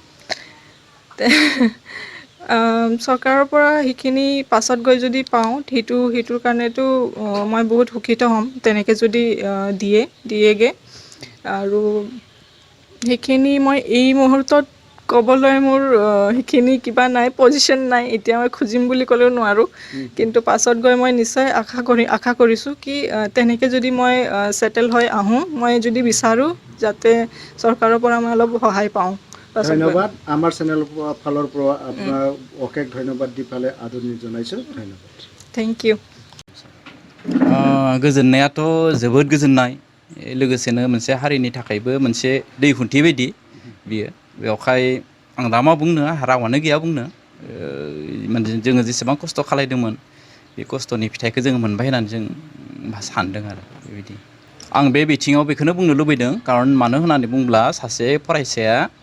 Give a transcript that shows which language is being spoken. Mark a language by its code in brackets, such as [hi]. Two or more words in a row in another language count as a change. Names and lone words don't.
[as] চৰকাৰৰ পৰা সেইখিনি পাছত গৈ যদি পাওঁ সেইটোৰ কাৰণেতো মই বহুত সুখিত হ'ম তেনেকৈ যদি দিয়েগৈ আৰু সেইখিনি মই এই মুহূৰ্তত ক'বলৈ মোৰ সেইখিনি কিবা নাই পজিশ্যন নাই এতিয়া মই খুজিম বুলি ক'লেও নোৱাৰোঁ কিন্তু পাছত গৈ মই নিশ্চয় আশা কৰিছোঁ কি তেনেকৈ যদি মই ছেটেল হৈ আহোঁ মই যদি বিচাৰোঁ যাতে চৰকাৰৰ পৰা মই অলপ সহায় পাওঁ ধন্যবাদ আমাৰ চেনেলৰ ফালৰ পৰা আপোনাৰ অশেষ ধন্যবাদ দি পেলাই আদৰণি জনাইছোঁ ধন্যবাদ [en] thank you [brx] गोजोननायाथ' जोबोद गोजोननाय लोगोसेनो मोनसे हारिनि थाखायबो मोनसे दैखुन्थि बायदि बियो बेवहाय आं दा मा बुंनो रावानो गैया बुंनो जोङो जेसेबां खस्थ' खालायदोंमोन बे खस्थ'नि फिथाइखौ जोङो मोनबाय होननानै जों सानदों आरो बेबायदि आं बे बिथिङाव बेखौनो बुंनो लुबैदों खारन मानो होननानै बुङोब्ला सासे फरायसाया